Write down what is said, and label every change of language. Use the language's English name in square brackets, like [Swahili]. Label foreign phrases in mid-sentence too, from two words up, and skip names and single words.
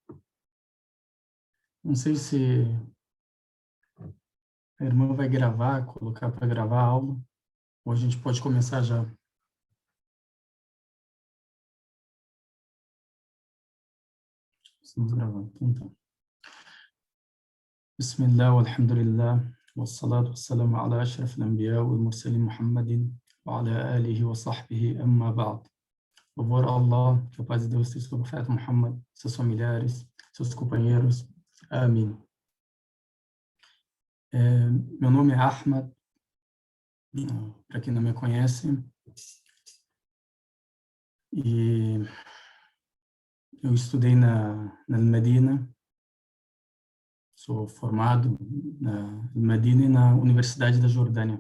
[Portuguese] Não sei se a irmã vai gravar, colocar para gravar a aula, ou a gente pode começar já. Estamos gravando, então tá. [Arabic] بسم الله والحمد لله والصلاة والسلام على أشرف الأنبياء والمرسلين محمد وعلى آله وصحبه أما بعد. [Portuguese] Louvor a Allah, que a paz de Deus esteja sobre o profeta Muhammad, seus familiares, seus companheiros. Amém. Meu nome é Ahmad, para quem não me conhece, e eu estudei na Medina, sou formado na Medina e na Universidade da Jordânia.